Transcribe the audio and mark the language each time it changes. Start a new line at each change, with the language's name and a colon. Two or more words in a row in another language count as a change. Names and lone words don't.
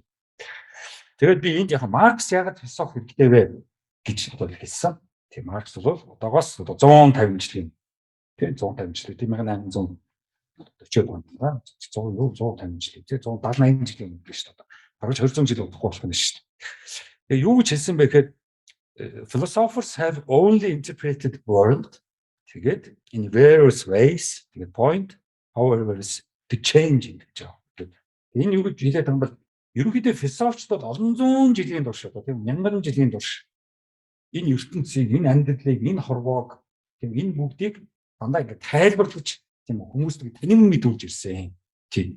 Mongolian: Тэгээд би энд яг Маркс яагаад философи хэрэгтэй вэ гэж одоо хэлсэн. Тийм Маркс бол одоогоос 150 жилийн тийм 150 жилийн 1840-од онд 150 жилийн тийм 170-80 жилийн өмнө шүү дээ. Бараг 200 жил удахгүй болох нь шүү дээ. Тэгээ юу гэж хэлсэн бэ гэхээр
English: philosophers have only interpreted world тэгээд in various ways тэгээд point however is to change
Mongolian: гэж байна. Энэ юу гэж хэлээд байгаа юм бол ерөнхийдөө философчдод олон зуун жилийн турш одоо тийм мянган жилийн турш энэ ертөнцийг, энэ амьдралыг, энэ хорвоог, тийм энэ бүгдийг дандаа ингэ тайлбарлаж тийм хүмүүст тэнэм мэдүүлж ирсэн. Тийм.